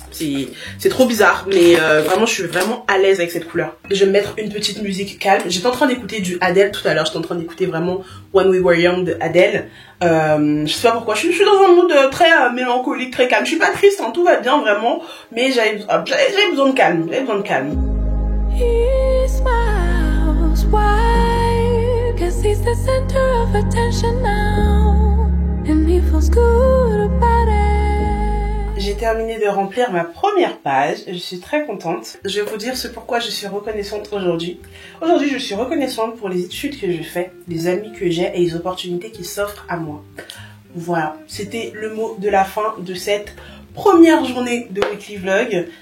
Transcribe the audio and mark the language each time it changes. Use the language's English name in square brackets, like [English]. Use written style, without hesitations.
[French] C'est trop bizarre, mais vraiment je suis vraiment à l'aise avec cette couleur. Je vais mettre une petite musique calme. J'étais en train d'écouter du Adele tout à l'heure, j'étais en train d'écouter vraiment When We Were Young de Adele. Je sais pas pourquoi, je suis dans un mood très mélancolique, très calme. Je suis pas triste, hein, tout va bien vraiment, mais j'avais besoin de calme, [English] He smiles wide, 'cause he's the center of attention now, and he feels good about it. [French] J'ai terminé de remplir ma première page, je suis très contente. Je vais vous dire ce pourquoi je suis reconnaissante aujourd'hui. Aujourd'hui, je suis reconnaissante pour les études que je fais, les amis que j'ai et les opportunités qui s'offrent à moi. Voilà, c'était le mot de la fin de cette première journée de Weekly Vlog.